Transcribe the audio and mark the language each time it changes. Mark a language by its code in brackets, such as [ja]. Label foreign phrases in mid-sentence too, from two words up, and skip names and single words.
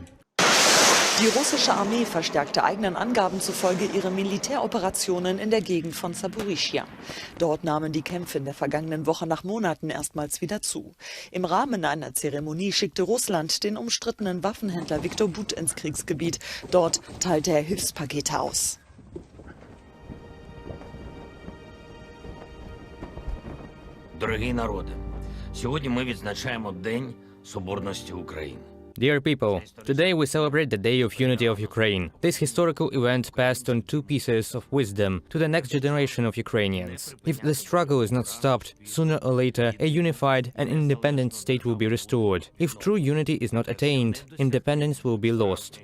[de] Die russische Armee verstärkte eigenen Angaben zufolge ihre Militäroperationen in der Gegend von Saporischschja. Dort nahmen die Kämpfe in der vergangenen Woche nach Monaten erstmals wieder zu. Im Rahmen einer Zeremonie schickte Russland den umstrittenen Waffenhändler Viktor But ins Kriegsgebiet. Dort teilte er Hilfspakete aus. [uk] Дорогі народи, сьогодні ми відзначаємо День Соборності України. [en] Dear people, today we celebrate the Day of Unity of Ukraine. This historical event passed on two pieces of wisdom to the next generation of Ukrainians. If the struggle is not stopped, sooner or later a unified and independent state will be restored. If true unity is not attained, independence will be lost.